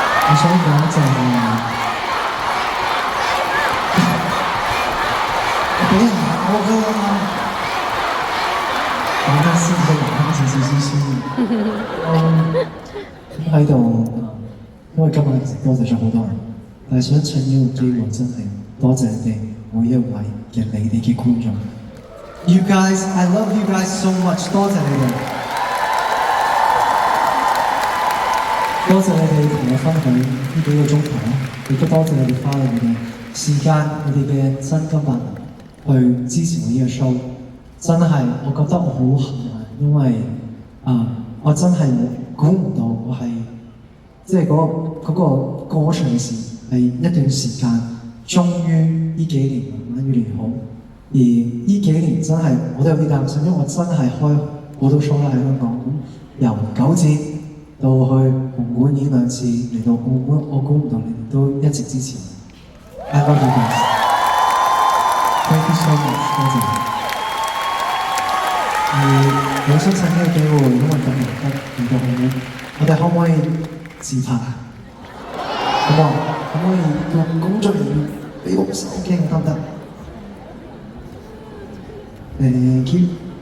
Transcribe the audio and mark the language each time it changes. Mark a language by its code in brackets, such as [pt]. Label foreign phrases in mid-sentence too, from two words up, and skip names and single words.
[yue] 我想講就係我俾人鬧我㗎。講得先都難聽少少先。喺度，因為今日多謝咗好多人，但係想趁呢個機會真係多謝你哋每一位嘅你哋嘅觀眾。 [en] You guys, I love you guys so much， [yue] 多謝你哋。多謝你哋同我分享呢幾個鐘頭啦，亦都多謝你哋花你哋嘅時間、你哋嘅真金白銀去支持我呢個 show。真係，我覺得我好幸運，因為我真係估唔到我係即係嗰個歌唱事係一段時間，終於呢幾年慢慢越嚟越好。而呢幾年真係我都有啲擔心，因為我真係開好多 show 啦喺香港，由9節到去紅館演2次，嚟到澳門，我估唔到你哋都一直支持我。 [en] I love you guys. Thank you so much， [yue] 多謝。而我想趁呢個機會，因為咁難得嚟到澳門，我哋可唔可以自拍啊？好唔好？可唔可以用工作人員俾我手機得唔得 ？ [en] Thank you。